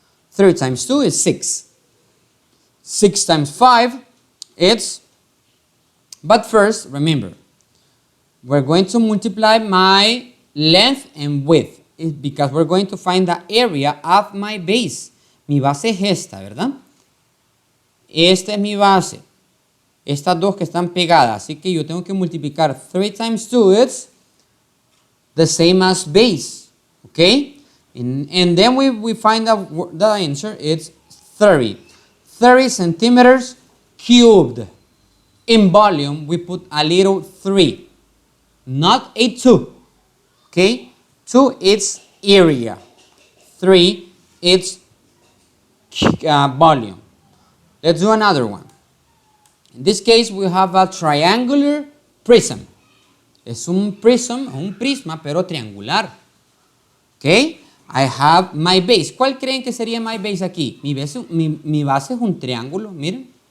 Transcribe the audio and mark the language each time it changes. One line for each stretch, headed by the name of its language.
English: 3 times 2 is 6. 6 times 5, it's But first, remember, we're going to multiply my length and width because we're going to find the area of my base.
Spanish: Mi base es esta, ¿verdad? Esta es mi base. Estas dos que están pegadas. Así que yo tengo que multiplicar
English: 3 times 2. It's the same as base. Okay? And then we find the answer. It's 30. 30 centimeters cubed. In volume, we put a little 3. Not a 2. Okay? 2, it's area. 3, it's volume. Let's do another one. In this case, we have a triangular prism.
Spanish: Es un prisma, pero triangular. Okay?
English: I have my base.
Spanish: ¿Cuál creen que sería
English: my base
Spanish: aquí? Mi base es un triángulo, miren.